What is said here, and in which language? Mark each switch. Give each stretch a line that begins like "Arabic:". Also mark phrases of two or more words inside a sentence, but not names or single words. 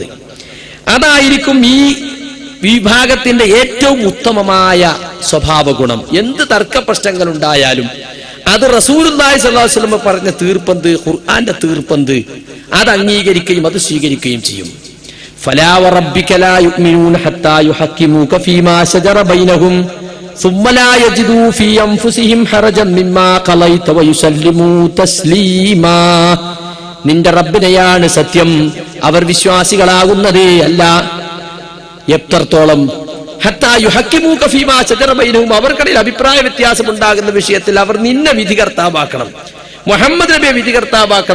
Malayalam: അതായിരിക്കും ഈ വിഭാഗത്തിന്റെ ഏറ്റവും ഉത്തമമായ സ്വഭാവ ഗുണം. എന്ത് തർക്ക പ്രശ്നങ്ങൾ ഉണ്ടായാലും അത്
Arabic: رسول الله صلى الله عليه وسلم
Malayalam: പറഞ്ഞ തീർപ്പെന്ത്, ഖുർആന്റെ തീർപ്പെന്ത്, അത് അംഗീകരിക്കുകയും അത് സ്വീകരിക്കുകയും ചെയ്യും.
Arabic: فلا وربك لا يؤمنون حتى يحكموك فيما شجر بينهم ثم لا يجدوا في أنفسهم حرجا مما قضيت ويسلموا تسليما.
Malayalam: നിന്റെ റബ്ബിനെയാണ് സത്യം, അവർ വിശ്വാസികളാകുന്നതേ അല്ല. എത്രത്തോളം
Arabic: حتى يحكموك فيما شجر بينهم,
Malayalam: അവർക്കിടയിൽ അഭിപ്രായ വ്യത്യാസം ഉണ്ടാകുന്ന വിഷയത്തിൽ അവർ നിന്നെ വിധികർത്താവാക്കണം, മുഹമ്മദ് നബിയെ വിധികർത്താവാക്കണം.